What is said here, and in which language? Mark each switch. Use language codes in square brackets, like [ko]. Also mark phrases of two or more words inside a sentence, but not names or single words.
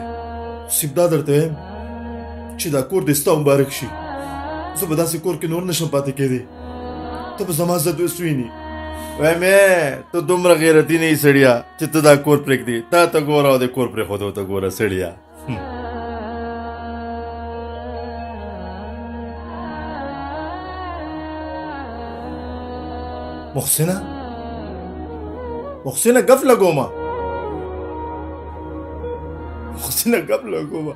[ps] صرف دا درته وایم چې دا کور دې ستا مبارک شي. زه به داسې کور کې نور نشم پاتې کېدی. ته به زما عزت وسوینې. وایم ته دومره غیرتي نه یې سړیا چې ته دا کور پرېږدې. تا ته ګوره او د کور پرېښودو ته ګوره سړیا. [fa] محسنه گپ لگو ما. محسنه گپ لگو ما.